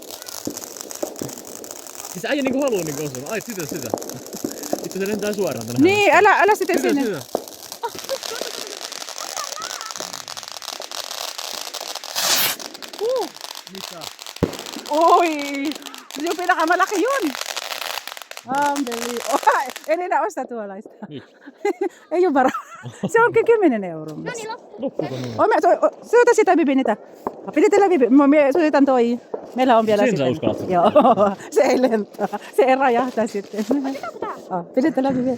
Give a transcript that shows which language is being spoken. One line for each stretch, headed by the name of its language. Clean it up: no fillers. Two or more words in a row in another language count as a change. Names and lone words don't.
Finnish: Siis äijä niinku haluu niinku osua. Ai, sitä. Itse se lentää suoraan tänne. Niin, älä sitten sinne. Sitä. Oi!
Filipino: Yung pinakamalaki yun.
Finnish: En enää osta tuollaista. Miksi? Ei ole varaa. Se on 10 euroa. No niin, loppu. Loppuuko noin? Syötä sitä Bibi niitä. Pidetellä Bibi. Mä syötän toi. Meillä on vielä Sen sä sitten. uskallat sitä? Joo, se ei lentää. Se ei räjähtää sitten. Pidetellä Bibi.